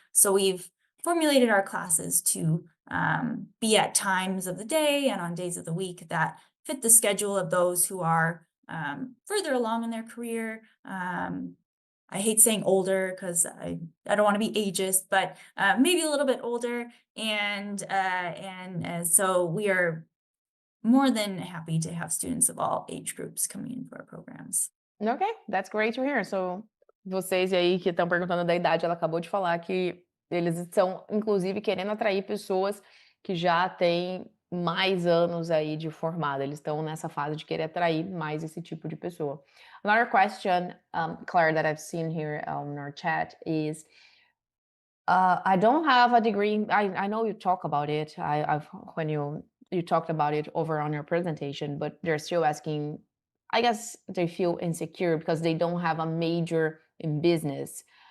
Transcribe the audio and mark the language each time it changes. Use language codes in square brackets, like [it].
[en] So we've formulated our classes to be at times of the day and on days of the week that fit the schedule of those who are further along in their career. I hate saying older because I don't want to be ageist, but maybe a little bit older, and so we are more than happy to have students of all age groups coming into our programs. Ok, that's great to hear. [pt] So, vocês aí que estão perguntando da idade, ela acabou de falar que eles estão, inclusive, querendo atrair pessoas que já têm mais anos aí de formada. Eles estão nessa fase de querer atrair mais esse tipo de pessoa. [en] Another question, Claire, that I've seen here on our chat is, I don't have a degree. I know you talk about it. I've when you talked about it over on your presentation, but they're still asking. I guess they feel insecure because they don't have a major in business.